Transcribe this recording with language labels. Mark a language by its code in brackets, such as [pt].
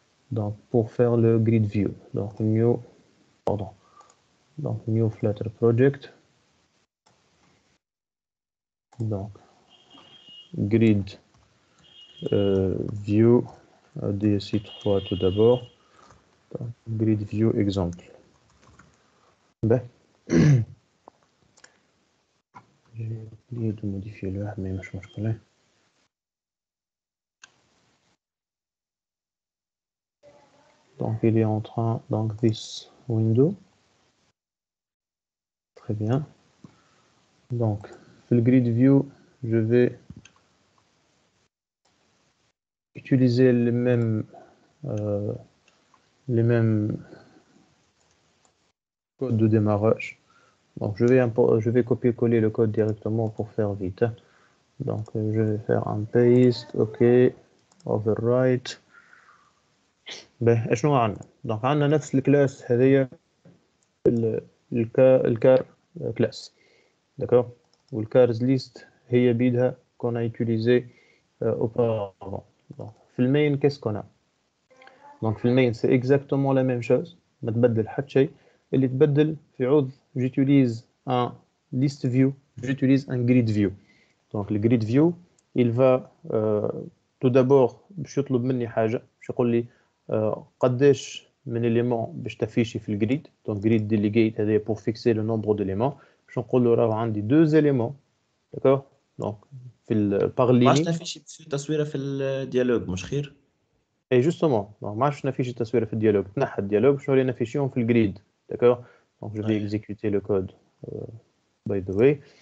[fr] Donc, pour faire le grid view. Donc, new Flutter project. Donc, grid view DSI3 tout d'abord. Grid view exemple. Ben, j'ai oublié de modifier le mais je change pas. Donc, il est en train, donc, this window. Très bien. Donc, le grid view, je vais utiliser les mêmes codes de démarrage. Donc, je vais copier-coller le code directement pour faire vite. Donc, je vais faire un paste, OK, overwrite. [ar] Ben, شنو عندنا؟ donc عندنا نفس الكلاس هذيا الكار كلاس. [fr] D'accord? [ar] والكارز ليست هي بيدها [fr] qu'on a utilisé auparavant. Donc, [ar] في المين [fr] qu'est-ce qu'on a? Donc, في المين c'est exactement la même chose. [ar] ما تبدل حتى شيء. اللي تبدل في عوض [fr] j'utilise un list view, j'utilise un grid view. Donc, le grid view, il va tout d'abord [ar] باش يطلب مني حاجة باش يقول لي قداش من éléments باش تافيشي في الجريد. [fr] Donc, grid delegate [ar] هذا [fr] pour fixer le nombre d'éléments. [ar] باش نقول له راه عندي 2 éléments. [fr] D'accord? Donc, [ar] في [fr] par [ar] ما عادش [fr] ligne. [ar] نفيش تصويره في الديالوج مش خير؟ [fr] Et justement, donc, [ar] ما عادش نافيشي التصوير في الديالوج. تنحى الديالوج باش نولي نافيشيهم في الجريد. [fr] D'accord? Donc, je vais exécuter le code [en] by the way.